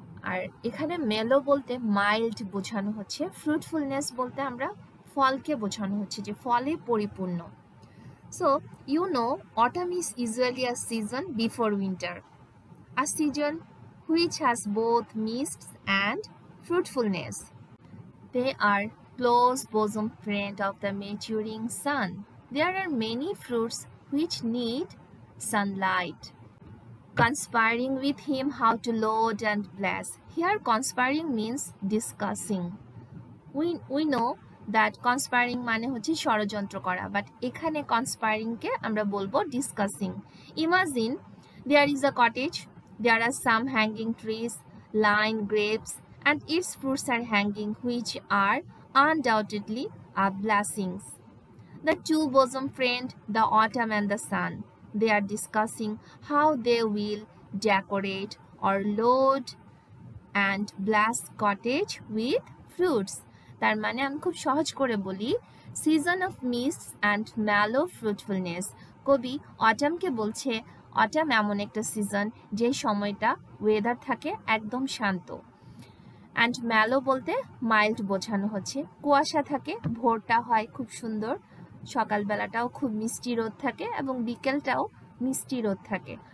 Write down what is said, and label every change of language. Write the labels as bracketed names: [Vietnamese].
[Bangla] আর এখানে মেলো বলতে মাইল্ড বোঝানো হচ্ছে, ফ্রুটফুলনেস বলতে আমরা ফলকে বোঝানো হচ্ছে, যে ফলে পরিপূর্ণ। [English] So you know autumn is usually a season before winter, a season which has both mists and fruitfulness. They are close bosom friend of the maturing sun. There are many fruits which need sunlight. Conspiring with him how to load and bless. Here conspiring means discussing. We know that conspiring [Bangla] মানে হচ্ছে ষড়যন্ত্র করা, [English] but এখানে conspiring কে আমরা বলবো discussing. Imagine there is a cottage. There are some hanging trees, line grapes, and its fruits are hanging, which are undoubtedly blessings. The two bosom friend, the autumn and the sun, they are discussing how they will decorate or load and bless cottage with fruits. [Bangla] তার মানে আমি খুব সহজ করে বলি, [English] Season of mists and mellow fruitfulness. [Bangla] কবি অটামকে বলছে autumn এমন একটা সিজন যে সময়টা ওয়েদার থাকে একদম শান্ত, অ্যান্ড ম্যালো বলতে মাইল্ড বোঝানো হচ্ছে, কুয়াশা থাকে, ভোরটা হয় খুব সুন্দর, সকালবেলাটাও খুব মিষ্টি রোদ থাকে এবং বিকেলটাও মিষ্টি রোদ থাকে।